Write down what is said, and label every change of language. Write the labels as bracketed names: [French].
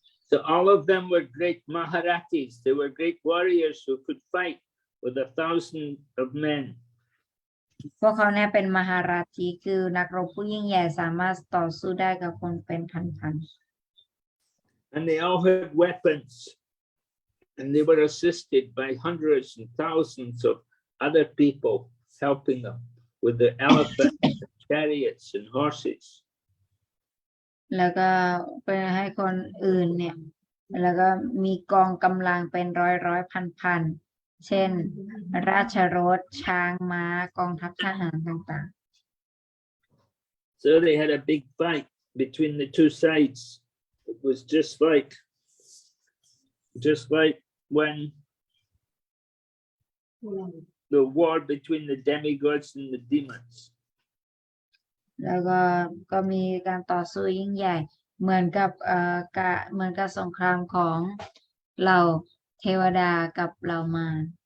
[English] So all of them were great Maharathis. They were great warriors who could fight with 1,000 of men. [Thai] พวกเขาเนี่ยเป็นมหาราชีคือนักรบผู้ยิ่งใหญ่สามารถต่อสู้ได้กับคนเป็นพัน [English] And they all had weapons. And they were assisted by hundreds and thousands of other people helping them with the elephants, chariots, and horses. [Thai] ๆแล้วก็เป็นให้คนอื่นเนี่ยแล้วก็มีกองกำลังเป็นร้อยพันเช่นราชรถช้างม้ากองทัพทหารต่าง [English] So they had a big fight between the two sides. It was just like when the war between the demigods and the demons. [Thai] ๆแล้วก็มีการต่อสู้ยิ่งใหญ่เหมือนกับสงครามของเหล่าเทวดากับเหล่ามาร